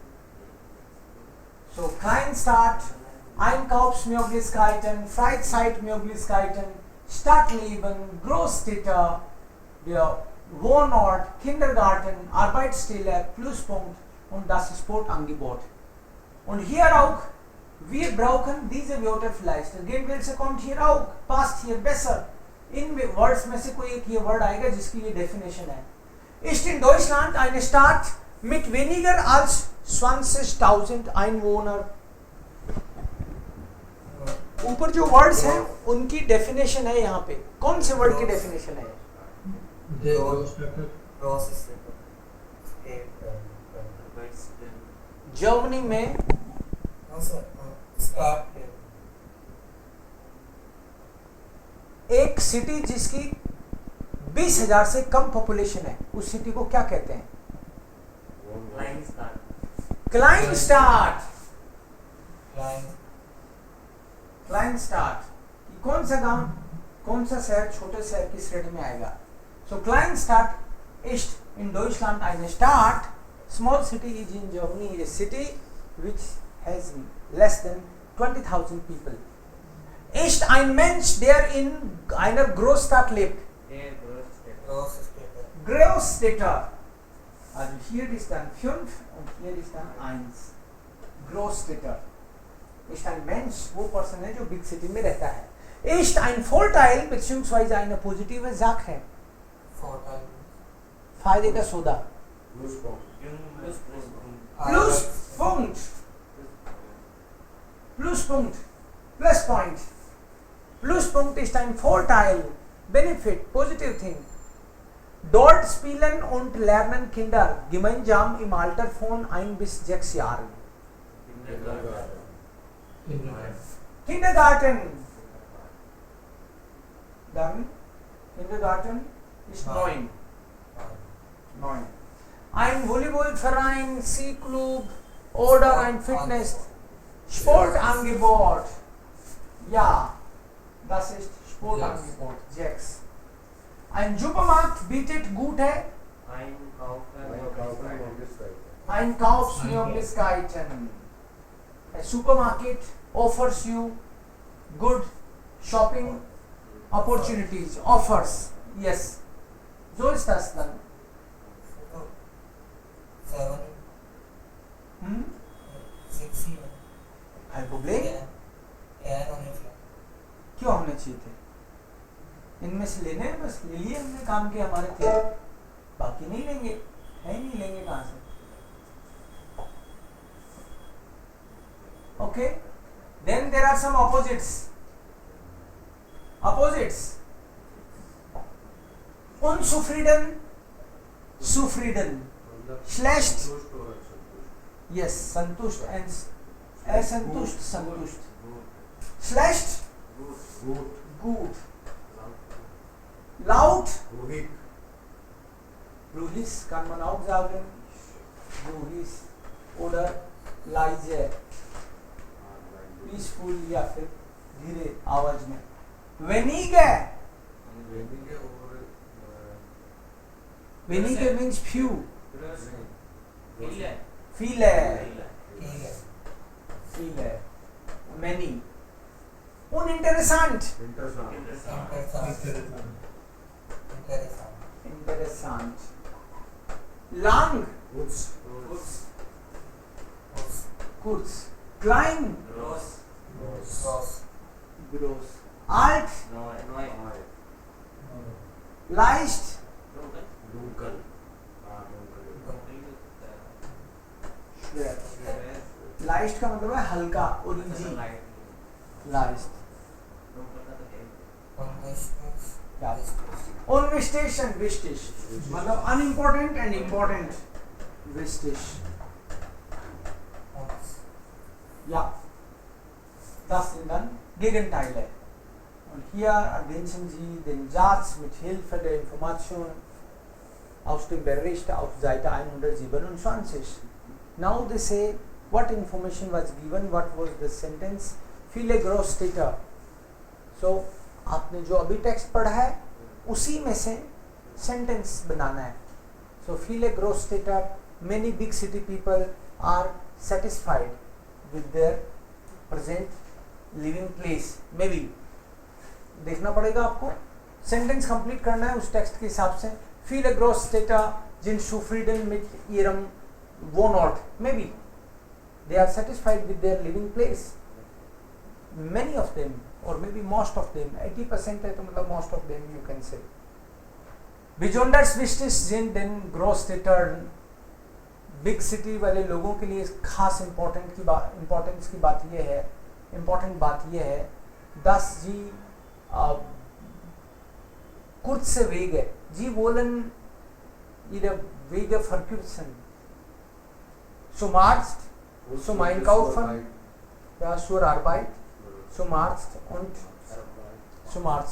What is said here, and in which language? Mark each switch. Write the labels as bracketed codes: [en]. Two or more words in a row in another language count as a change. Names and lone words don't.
[de] So Kleinstadt, Einkaufsmöglichkeiten, Freizeitmöglichkeiten, Stadtleben, Großstädter, der Wohnort, Kindergarten, Arbeitsstelle, Pluspunkt und das Sportangebot. Und hier auch, wir brauchen diese Wörter vielleicht. Gegenteil kommt hier auch, passt hier besser. [hi] इन वर्ड्स में से कोई एक ये वर्ड आएगा जिसकी ये डेफिनेशन है. [de] Ist in Deutschland eine Stadt mit weniger als 20.000 Einwohner. [hi] ऊपर जो वर्ड्स हैं उनकी डेफिनेशन है यहाँ पे. कौन से वर्ड की डेफिनेशन है? जर्मनी में एक सिटी जिसकी 20,000 से कम पॉपुलेशन है, उस सिटी को क्या कहते हैं? [de] Kleinstadt. [hi] कौन सा गांव, कौन सा शहर छोटे शहर की श्रेणी में आएगा? [de] So Kleinstadt ist in Deutschland eine Stadt. [en] Small city is in Germany a city which has less than 20,000 people. [de] Ist ein Mensch, der in einer Großstadt lebt? Großstädter. Also hier ist dann 5 und hier ist dann 1. Großstädter. Ist ein Mensch, [hi] वो पर्सन है जो [en] big city [hi] में रहता है. [de] Ist ein Vorteil beziehungsweise eine positive Sache. [hi] फायदे का सौदा. [de] Pluspunkt. [en] Plus point. [de] Pluspunkt ist ein Vorteil, [en] Benefit, positive thing. [de] Dort spielen und lernen Kinder gemeinsam im Alter von 1 bis 6 Jahren. Kindergarten. Dann Kindergarten ist 9. Ein Volleyballverein, Ski-Club oder ein Fitness Sportangebot. Ja, das ist Sportangebot. 6. Ein Supermarkt bietet gute Einkaufsmöglichkeiten. [en] A supermarket offers you good shopping opportunities. Offers. Yes. [de] So ist das dann. 6. Ein Problem? [hi] क्यों होने चाहिए थे? इनमें से लेने हैं, बस ले लिए हमने, काम के हमारे थे, बाकी नहीं लेंगे. है नहीं, लेंगे कहाँ से? [en] Okay. Then there are some opposites. [de] Unzufrieden, zufrieden. Schlecht, Yes, [hi] संतुष्ट and असंतुष्ट संतुष्ट. [de] Schlecht, gut. Laut, ruhig kann man auch sagen. Ruhig oder leise. [hi] Peaceful या फिर धीरे आवाज में. [de] Wenige. Wenige [en] means few. [de] Viele. Many. Uninteressant. Interessant. Lang. Kurz. Klein. Groß. Alt. Leicht. Schwer. [hi] Leicht का मतलब है हल्का और इजी. [de] Leicht. Unwichtig and wichtig. [en] मतलब unimportant and important. [de] Wichtig. Ja. Das sind dann Gegenteile. Und hier ergänzen Sie den Satz mit Hilfe der Information aus dem Bericht auf Seite 127. [en] Now they say what information was given, what was the sentence. [de] Viele Großstädter. [hi] So आपने जो अभी टेक्स्ट पढ़ा है उसी में से सेंटेंस बनाना है. [de] So viele Großstädter, [en] many big city people are satisfied with their present living place. [hi] Maybe देखना पड़ेगा आपको, [en] sentence complete [hi] करना है उस टेक्स्ट के हिसाब से. [de] Viele Großstädter sind zufrieden mit ihrem Wohnort. [en] Maybe they are satisfied with their living place. Many of them or maybe most of them, 80% [hi] है तो मतलब [en] most of them you can say. [de] Besonders wichtig sind den Großstädtern, [en] big city [hi] वाले लोगों के लिए खास इम्पोर्टेंस की बात यह है, इम्पोर्टेंट बात यह है, [de] dass sie kurze Wege, sie wollen ihre Wege verkürzen. Zum Arzt, zum Einkaufen, ja, zur Arbeit, zum Arzt und zum Arzt.